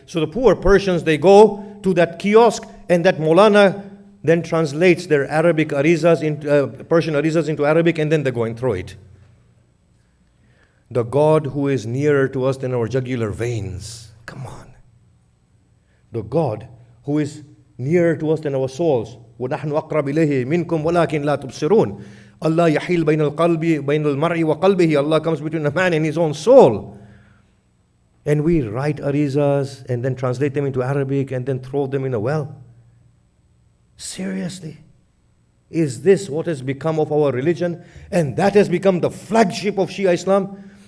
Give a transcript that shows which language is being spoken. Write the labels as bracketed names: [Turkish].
[English] So the poor Persians, they go to that kiosk and that Maulana then translates their Arabic arizas into Persian arizas into Arabic, and then they go and throw it. The God who is nearer to us than our jugular veins. Come on. The God who is nearer to us than our souls. [Arabic] وَنَحْنُ أَقْرَبْ إِلَيْهِ مِنْكُمْ وَلَكِنْ لَا تُبْصِرُونَ. Allah يَحِيلُ بَيْنَ الْقَلْبِ بَيْنَ الْمَرْءِ وَقَلْبِهِ. [English] Allah comes between a man and his own soul. And we write arizas and then translate them into Arabic and then throw them in a well. Seriously? Is this what has become of our religion? And that has become the flagship of Shia Islam?